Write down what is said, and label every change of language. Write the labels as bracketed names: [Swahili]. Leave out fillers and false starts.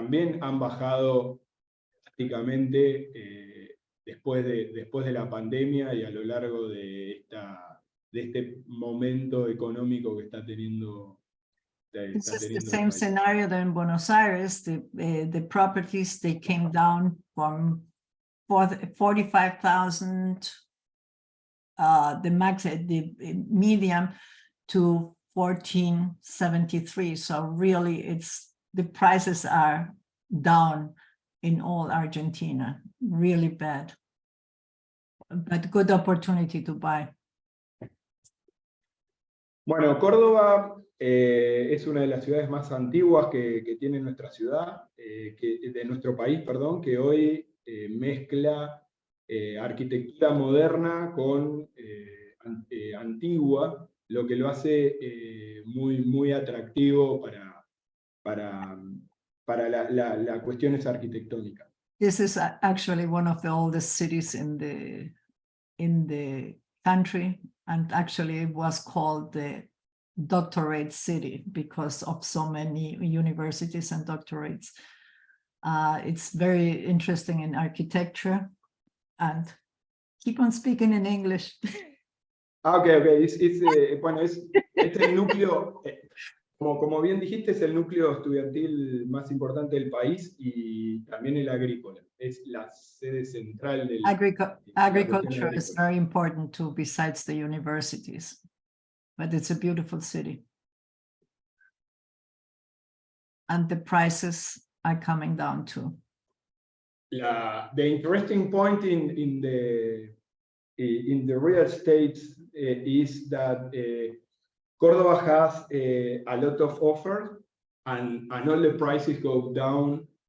[Spanish] También han bajado prácticamente después de la pandemia y a lo largo de este momento económico que está teniendo. [English] This is the same scenario that in Buenos Aires, the properties, they came down from 45,000, the medium, to 1473. So really the prices are down in all Argentina, really bad, but good opportunity to buy. [Spanish] Bueno, Córdoba es una de las ciudades más antiguas que tiene nuestra ciudad, de nuestro país, perdón, que hoy mezcla arquitectura moderna con antigua, lo que lo hace muy atractivo para las cuestiones arquitectónicas. [English] This is actually one of the oldest cities in the country, and actually it was called the doctorate city because of so many universities and doctorates. It's very interesting in architecture, and keep on speaking in English. Okay. [Spanish] Bueno, es el núcleo, como bien dijiste, es el núcleo estudiantil más importante del país y también el agrícola. Es la sede central del [English] Agriculture is very important too, besides the universities. But it's a beautiful city. And the prices are coming down too. The interesting point in the real estate is that Córdoba has a lot of offers and all the prices go down.